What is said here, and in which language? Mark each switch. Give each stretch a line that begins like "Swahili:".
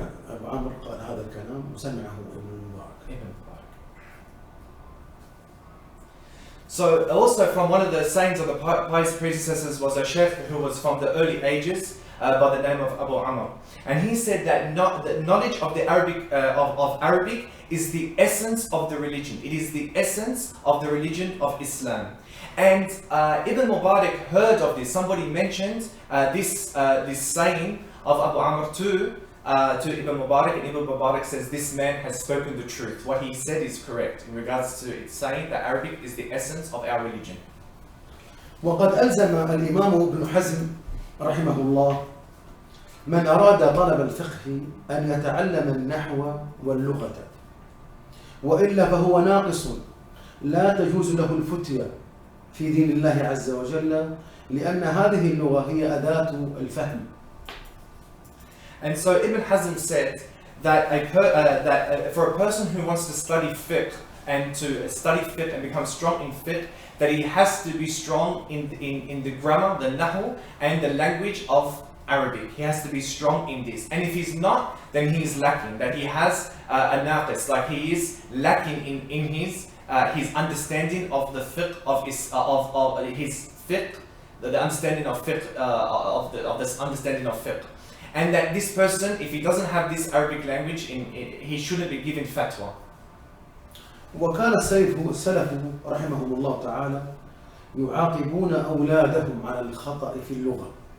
Arabic: أبو عمرو قال هذا الكلام وسمعه ابن المبارك.
English: So also from one of the sayings of the pious predecessors was a sheikh who was from the early ages by the name of Abu Amr, and he said that the knowledge of the Arabic is the essence of the religion. It is the essence of the religion of Islam. And Ibn Mubarak heard of this. Somebody mentioned this saying of Abu Amr to Ibn Mubarak, and Ibn Mubarak says this man has spoken the truth. What he said is correct in regards to it saying that Arabic is the essence of our religion.
Arabic: وقد ألزم الإمام ابن حزم رحمه الله من أراد طلب الفقه أن يتعلم النحو واللغة، وإلا فهو ناقص لا تجوز له الفتية في دين الله عز وجل، لأن هذه اللغة هي أداة الفهم.
English: And so Ibn Hazm said that for a person who wants to study fiqh and to study fiqh and become strong in fiqh, that he has to be strong in the grammar, the nahu, and the language of Arabic. He has to be strong in this. And if he's not, then he is lacking. That he has a naqis, like he is lacking in his understanding of the fiqh of his fiqh, the understanding of fiqh, of this understanding of fiqh. And that this person, if he doesn't have this Arabic language, he shouldn't be given fatwa.
Arabic: وكان السلف رحمهم الله تعالى يعاقبون أولادهم على الخطأ في اللغة.